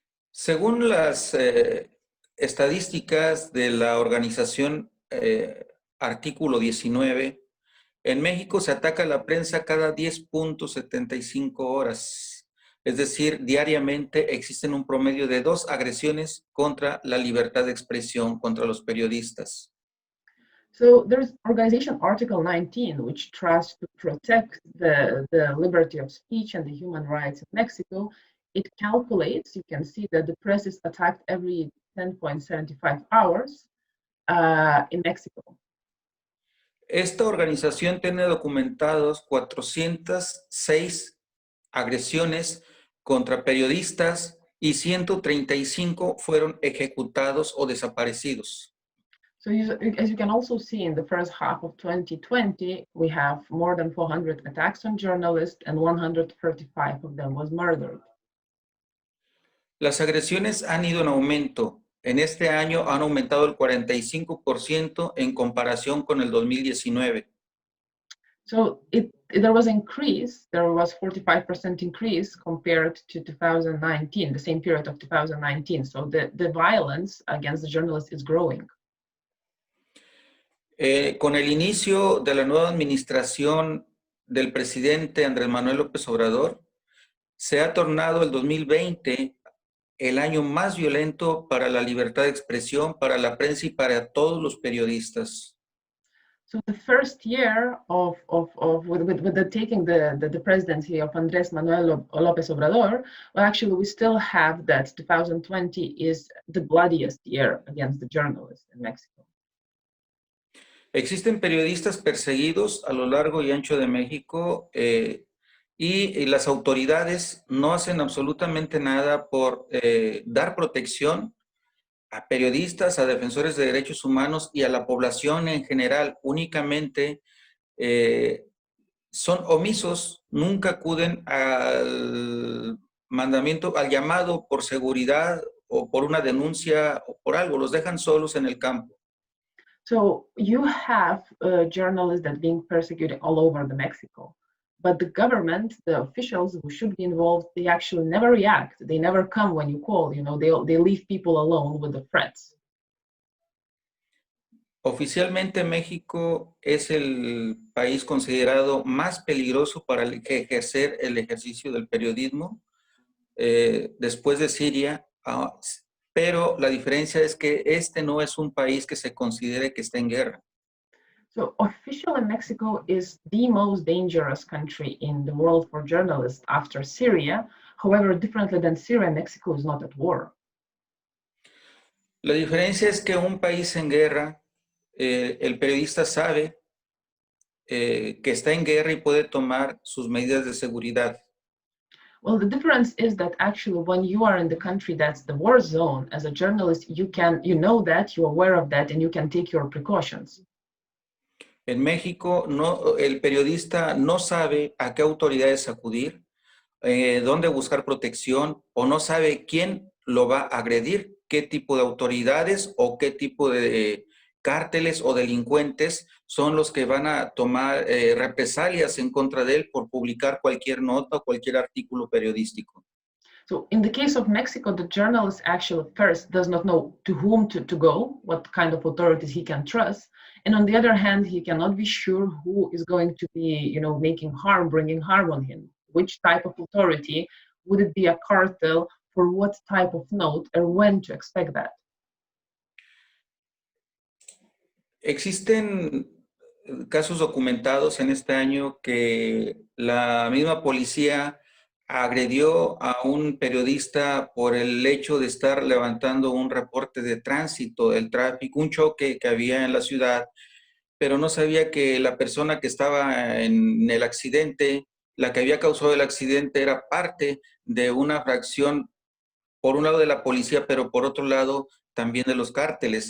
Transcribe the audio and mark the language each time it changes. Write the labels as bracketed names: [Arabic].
[Spanish] Según las estadísticas de la organización Artículo 19, en México se ataca a la prensa cada 10.75 horas. Es decir, diariamente existen un promedio de 2 agresiones contra la libertad de expresión, contra los periodistas. [English] So there's organization Article 19, which tries to protect the liberty of speech and the human rights in Mexico. It calculates, you can see that the press is attacked every 10.75 hours in Mexico. [Spanish] Esta organización tiene documentados 406 agresiones contra periodistas y 135 fueron ejecutados o desaparecidos. [English] So as you can also see in the first half of 2020, we have more than 400 attacks on journalists and 135 of them was murdered. [Spanish] Las agresiones han ido en aumento. En este año han aumentado el 45% en comparación con el 2019. [English] So there was increase, there was 45% increase compared to 2019, the same period of 2019. So the violence against the journalists is growing. [Spanish] Con el inicio de la nueva administración del presidente Andrés Manuel López Obrador, se ha tornado el 2020 el año más violento para la libertad de expresión, para la prensa y para todos los periodistas. [English] So the first year with the taking the presidency of Andrés Manuel López Obrador, well, actually we still have that 2020 is the bloodiest year against the journalists in Mexico. [Spanish] Existen periodistas perseguidos a lo largo y ancho de México y las autoridades no hacen absolutamente nada por dar protección a periodistas, a defensores de derechos humanos y a la población en general. Únicamente son omisos, nunca acuden al mandamiento, al llamado por seguridad o por una denuncia o por algo, los dejan solos en el campo. [English] So you have journalists that are being persecuted all over the Mexico, but the government, the officials who should be involved, they actually never react. They never come when you call. You know, they leave people alone with the threats. [Spanish] Oficialmente México es el país considerado más peligroso para ejercer el ejercicio del periodismo después de Siria. Pero la diferencia es que este no es un país que se considere que está en guerra. [English] So officially Mexico is the most dangerous country in the world for journalists after Syria. However, differently than Syria, Mexico is not at war. [Spanish] La diferencia es que un país en guerra, el periodista sabe que está en guerra y puede tomar sus medidas de seguridad. [English] Well, the difference is that actually when you are in the country that's the war zone, as a journalist, you know that, you're aware of that, and you can take your precautions. [Spanish] En México, el periodista no sabe a qué autoridades acudir dónde buscar protección o no sabe quién lo va a agredir, qué tipo de autoridades o qué tipo de cárteles o delincuentes son los que van a tomar represalias en contra de él por publicar cualquier nota o cualquier artículo periodístico. [English] So in the case of Mexico, the journalist actually first does not know to whom to go, what kind of authorities he can trust. And on the other hand, he cannot be sure who is going to be, making harm, bringing harm on him. Which type of authority? Would it be a cartel? For what type of note, or when to expect that? [Spanish] Existen casos documentados en este año que la misma policía agredió a un periodista por el hecho de estar levantando un reporte de tránsito del tráfico, un choque que había en la ciudad, pero no sabía que la persona que estaba en el accidente, la que había causado el accidente, era parte de una fracción, por un lado de la policía, pero por otro lado también de los cárteles.